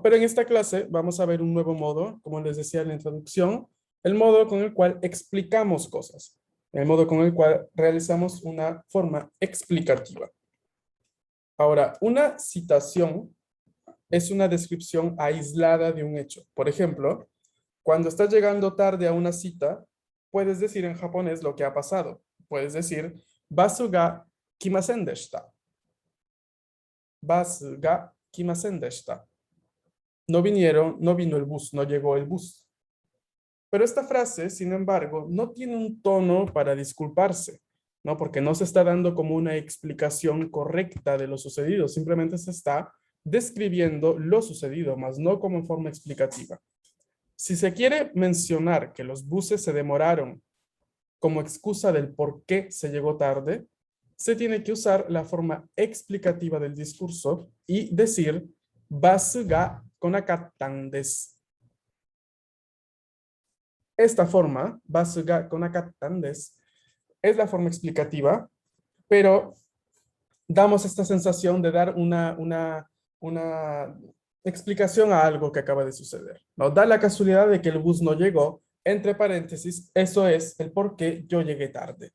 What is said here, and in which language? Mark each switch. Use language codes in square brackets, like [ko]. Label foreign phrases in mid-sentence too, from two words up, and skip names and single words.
[es] Pero en esta clase vamos a ver un nuevo modo, como les decía en la introducción, el modo con el cual explicamos cosas, el modo con el cual realizamos una forma explicativa. Ahora, una citación es una descripción aislada de un hecho. Por ejemplo, cuando estás llegando tarde a una cita, puedes decir en japonés lo que ha pasado. Puedes decir, [ja] バスが来ませんでした. バスが来ませんでした. [es] No vinieron, no vino el bus, no llegó el bus. Pero esta frase, sin embargo, no tiene un tono para disculparse, ¿no? Porque no se está dando como una explicación correcta de lo sucedido, simplemente se está describiendo lo sucedido, más no como en forma explicativa. Si se quiere mencionar que los buses se demoraron como excusa del por qué se llegó tarde, se tiene que usar la forma explicativa del discurso y decir [ja] バスが来なかったんです. [es] Esta forma, [ja] バスが来なかったんです, [es] es la forma explicativa, pero damos esta sensación de dar una explicación a algo que acaba de suceder, ¿no? Da la casualidad de que el bus no llegó, entre paréntesis, eso es el por qué yo llegué tarde.